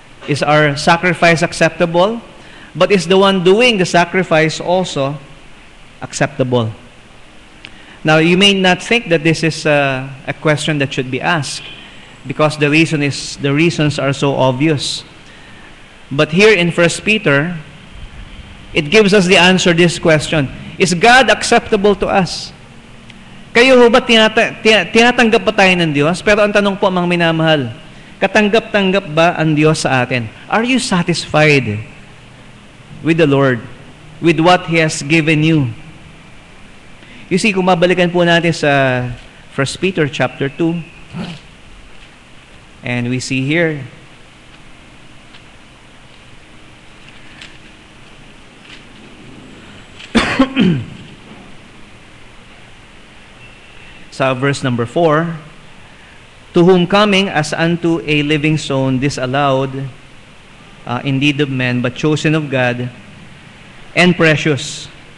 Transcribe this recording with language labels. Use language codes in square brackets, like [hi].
[en] Is our sacrifice acceptable? But is the one doing the sacrifice also acceptable? Now, you may not think that this is a question that should be asked because the reasons are so obvious. But here in 1 Peter, it gives us the answer to this question. Is God acceptable to us? [tl] Kayo ho ba tinatanggap pa tayo ng Diyos? Pero ang tanong po, mga minamahal, katanggap-tanggap ba ang Diyos sa atin? [en] Are you satisfied with the Lord, with what He has given you? You see, [tl] kung mabalikan po natin sa [en] 1 Peter chapter 2, and we see here, sa verse number 4, to whom coming as unto a living stone disallowed indeed of men, but chosen of God, and precious.